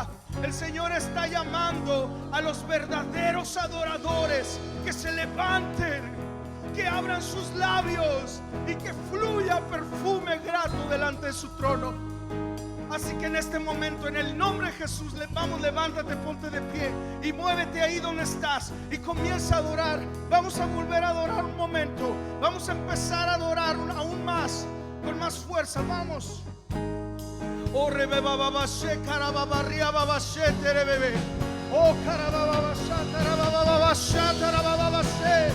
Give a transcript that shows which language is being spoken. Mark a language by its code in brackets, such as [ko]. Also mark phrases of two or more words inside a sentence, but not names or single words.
[es] El Señor está llamando a los verdaderos adoradores que se levanten, que abran sus labios y que fluya perfume grato delante de su trono. Así que en este momento, en el nombre de Jesús, vamos, levántate, ponte de pie y muévete ahí donde estás y comienza a adorar. Vamos a volver a adorar un momento. Vamos a empezar a adorar aún más, con más fuerza. Vamos. Oh, rebebababashe, carababarriababashe, terebebe. Oh, carabababashe, tarabababashe, tarabababashe.